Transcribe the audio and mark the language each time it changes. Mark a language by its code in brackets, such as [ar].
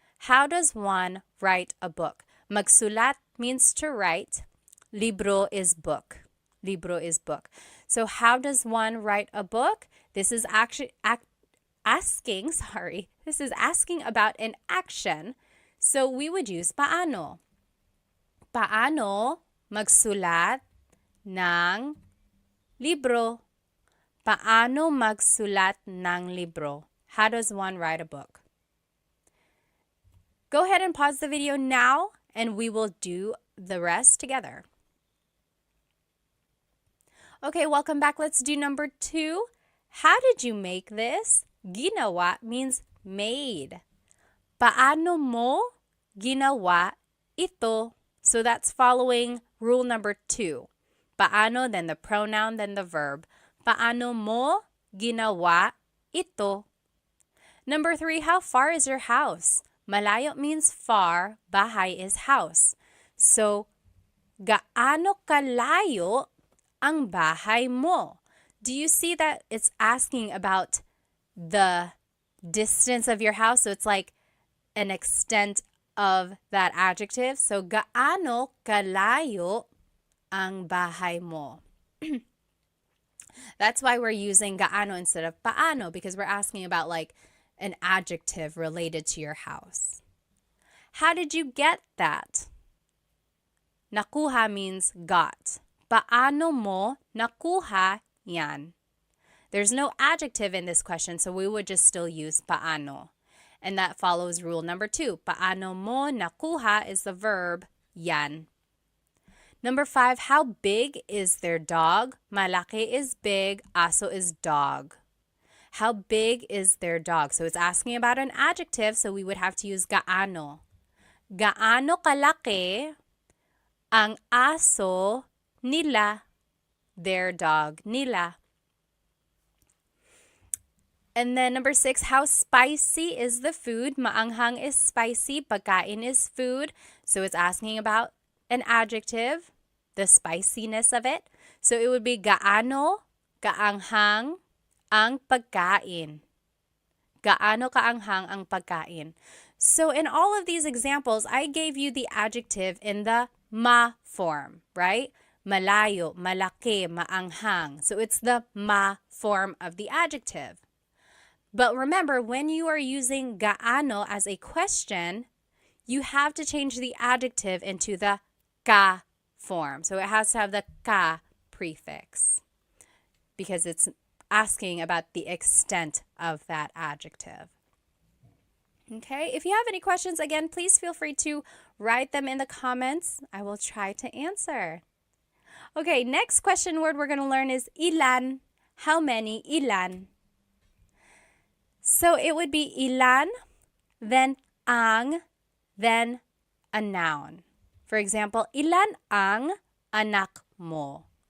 [en] How does one write a book? Magsulat means to write. Libro is book. Libro is book. So how does one write a book? This is actually asking about an action. So we would use paano. [tl] Paano magsulat ng libro? Paano magsulat ng libro? [en] How does one write a book? Go ahead and pause the video now, and we will do the rest together. Okay, welcome back. Let's do number 2. How did you make this? [tl] Ginawa [en] means made. [tl] Paano mo ginawa ito? [en] So that's following rule number 2. Paano, then the pronoun, then the verb. [tl] Paano mo ginawa ito? [en] Number 3, how far is your house? Malayo means far, bahay is house. [tl] So, gaano kalayo ang bahay mo? [en] Do you see that it's asking about the distance of your house? So it's like an extent of that adjective. [tl] So, gaano kalayo ang bahay mo? [en] That's why we're using gaano instead of paano, because we're asking about like an adjective related to your house. How did you get that? Nakuha means got. [tl] Paano mo nakuha yan? [en] There's no adjective in this question, so we would just still use paano. And that follows rule number 2. [tl] Paano mo nakuha [en] is the verb yan. Number 5, how big is their dog? Malaki is big, aso is dog. How big is their dog? So it's asking about an adjective, so we would have to use gaano. [tl] Gaano kalaki ang aso nila, [en] their dog [tl] nila. [en] And then number 6, how spicy is the food? Maanghang is spicy, pagkain is food. So it's asking about an adjective, the spiciness of it. So it would be [tl] gaano kaanghang ang pagkain. Gaano kaanghang ang pagkain. [en] So in all of these examples, I gave you the adjective in the ma form, right? Malayo, malaki, maanghang. So it's the ma form of the adjective. But remember, when you are using gaano as a question, you have to change the adjective into the ka form. So it has to have the ka prefix because it's asking about the extent of that adjective. Okay, if you have any questions, again, please feel free to write them in the comments. I will try to answer. Okay, next question word we're going to learn is ilan. How many? Ilan. So it would be ilan, then ang, then a noun. For example, [tl] ilan ang anak mo?